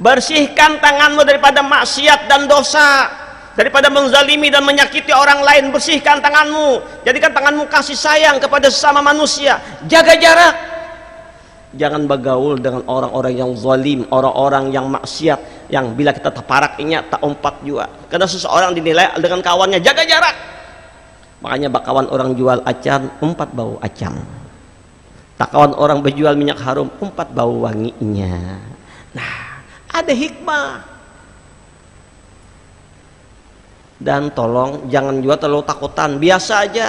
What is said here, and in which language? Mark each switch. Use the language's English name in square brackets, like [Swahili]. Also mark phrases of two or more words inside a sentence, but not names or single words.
[Indonesian] Bersihkan tanganmu daripada maksiat dan dosa, daripada menzalimi dan menyakiti orang lain. Bersihkan tanganmu, jadikan tanganmu kasih sayang kepada sesama manusia. Jaga jarak, jangan bergaul dengan orang-orang yang zalim, orang-orang yang maksiat, yang bila kita teparaknya tak umpat juga. Karena seseorang dinilai dengan kawannya. Jaga jarak. [Banjar] Makanya bakawan orang jual acan, umpat bau acan. Tak kawan orang berjual minyak harum, umpat bau wanginya. [Indonesian] Nah, ada hikmah. Dan tolong jangan juga terlalu takutan, biasa aja.